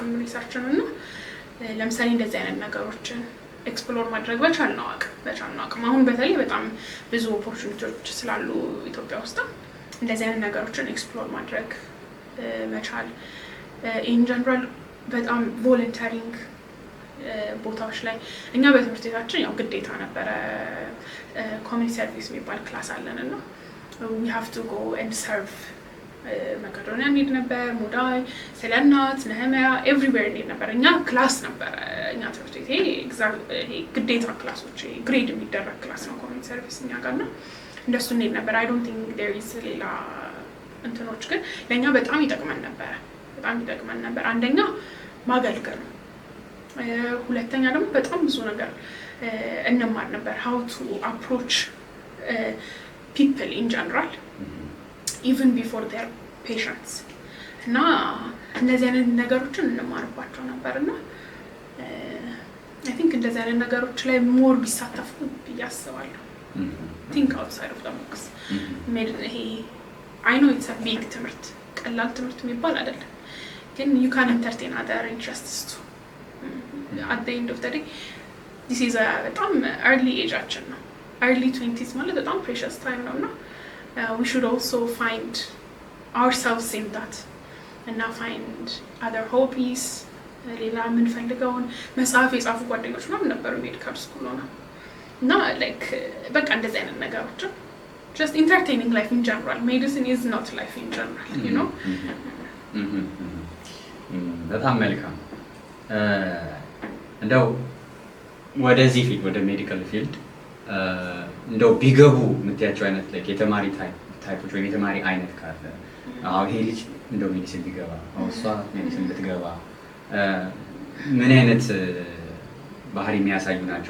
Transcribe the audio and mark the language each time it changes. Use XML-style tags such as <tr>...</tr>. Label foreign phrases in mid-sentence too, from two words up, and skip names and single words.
<am>ሪሰርችን። እና ለምሳሌ እንደዚህ አይነት ነገሮችን ኤክስፕሎር ማድረግ በቻልነው አቅም አሁን በተለይ በጣም ብዙ ኦፖርቹኒቲዎች ስላሉ ኢትዮጵያ ውስጥ እንደዚህ አይነት ነገሮችን ኤክስፕሎር ማድረግ መቻል።</am> <en>in general</en> <am>በጣም ቮለንተሪንግ ቦታዎች ላይ እኛ በትምህርት ቤታችን ያው ግዴታ ነበረ ኮሚኒቲ ሰርቪስ የሚባል ክላስ አለን እና</am> <en>we have to go and serve</en> <am>መቄዶንያ እንሄድ ነበር፣ ሙዳይ፣ ስለ እናት፣ ነህምያ ኤቭሪዌር እንሄድ ነበር። እኛ ክላስ ነበረ እኛ ትምህርት ቤት ይሄ ግዴታ ክላሶች ግሬድ የሚደረግ ክላስ ነው ኮሚኒቲ ሰርቪስ እኛ ጋር እና እንደሱ እንሄድ ነበር።</am> <en>I don't think there is</en> <am>ሌላ እንትኖች ግን ለእኛ በጣም ይጠቅመን ነበር። አንደኛ ማገልገል ነው። ሁለተኛ ደግሞ በጣም ብዙ ነገር እንማር ነበር።</am> <en>how to approach people in general even before their patients</en> <am>እና እነዚህ አይነት ነገሮችን እንማርባቸው ነበር እና</am> <en>I think</en> <am>እንደዚህ አይነት ነገሮች ላይ ሞር ቢሳተፉ ብዬ አስባለሁ።</am> <en>think outside of the box ይሄ I know it's a big</en> <am>ትምህርት ቀላል ትምህርት የሚባል አይደለም፣ ግን</am> <en>you can entertain other interests too. At the end of the day this is በጣም early</en> <am>ageአችን ነው።</am> <en>early 20s</en> <am>ማለት በጣም</am> <en>precious time</en> <am>ነው እና</am> <en>we should also find ourselves in that እና find other hobbies</en> <am>ሌላ የምንፈልገውን መጽሐፍ የጻፉ ጓደኞች ምናምን ነበሩ ሜዲካል ስኩል ነው እና</am> <en>like</en> <am>በቃ እንደዚህ አይነት ነገሮችን</am> <en>just entertaining life in general. Medicine is not life in general, you know.</en> <am>በጣም መልካም። እንደው ወደዚህ ፊልድ ወደ ሜዲካል ፊልድ እንደው ቢገቡ የምትያቸው አይነት የተማሪ ታይፖች ወይም የተማሪ አይነት ካለ ይሄ ልጅ እንደው ሜዲሲን ቢገባ እሷ ሜዲሲን ብትገባ ምን አይነት ባህሪ የሚያሳዩ ናቸው?</am>